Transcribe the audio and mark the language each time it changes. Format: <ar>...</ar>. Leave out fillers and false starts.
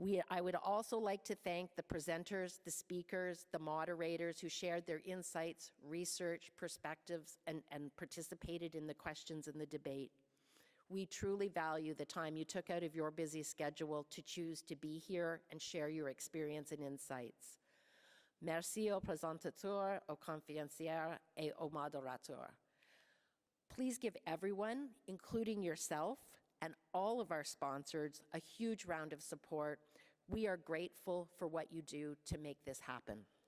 <en>I would also like to thank the presenters, the speakers, the moderators who shared their insights, research, perspectives, and participated in the questions in the debate. We truly value the time you took out of your busy schedule to choose to be here and share your experience and insights.</en> <fr>Merci aux présentateurs, aux conférenciers, et aux modérateurs.</fr> <en>Please give everyone, including yourself, and all of our sponsors, a huge round of support. We are grateful for what you do to make this happen.</en>